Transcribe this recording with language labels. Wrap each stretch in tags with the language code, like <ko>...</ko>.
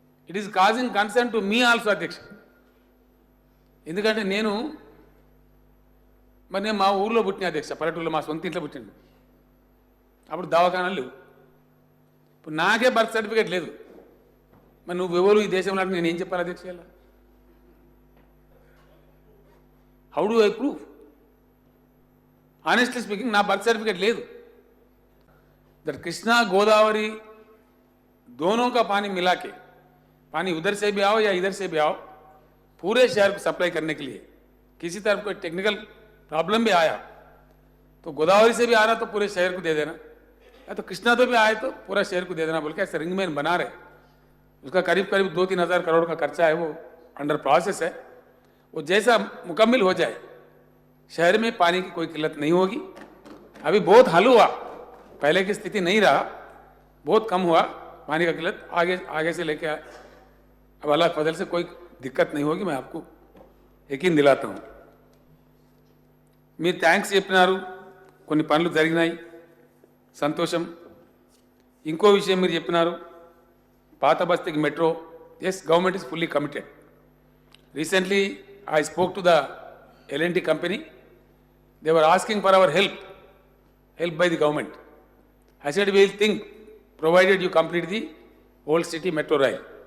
<en>it is causing concern to me also</en> <te>అధ్యక్ష. ఎందుకంటే నేను మా ఊర్లో పుట్టిన అధ్యక్ష, పల్లెటూరులో మా సొంత ఇంట్లో పుట్టిండు. అప్పుడు దవాఖానాలు లేవు. ఇప్పుడు నాకే బర్త్ సర్టిఫికేట్ లేదు. మరి నువ్వు ఎవరు ఈ దేశంలో నేను ఏం చెప్పాలి అధ్యక్ష?</te> <en>How do I prove? Honestly speaking</en> <te>నా బర్త్ सर्टिफिकेट లేదు.</te> <hi>दट कृष्णा गोदावरी दोनों का पानी मिला के, पानी उधर से भी आओ या इधर से भी आओ, पूरे शहर को सप्लाई करने के लिए किसी तरह कोई टेक्निकल प्रॉब्लम भी आया तो गोदावरी से भी आ रहा तो पूरे शहर को दे देना, या तो कृष्णा तो भी आए तो पूरा शहर को दे देना बोल के ऐसे रिंग मैन बना रहे। उसका करीब करीब 2-3 हज़ार करोड़ का खर्चा है, वो अंडर प्रोसेस है। वो जैसा मुकम्मल हो जाए शहर में पानी की कोई किल्लत नहीं होगी। अभी बहुत हल हुआ, पहले की स्थिति नहीं रहा, बहुत कम हुआ पानी का किल्लत। आगे से लेके अब अल्लाह के फजल से कोई दिक्कत नहीं होगी, मैं आपको यकीन दिलाता हूँ।</hi> <te>మీరు థ్యాంక్స్ చెప్పినారు, కొన్ని పనులు జరిగినాయి, సంతోషం. ఇంకో విషయం మీరు చెప్పినారు, పాత బస్తీకి metro.</te> <en>Yes, government is fully committed. Recently I spoke to the L&T company. They were asking for our help by the government. I said we will think, provided you complete the old city metro rail.</en>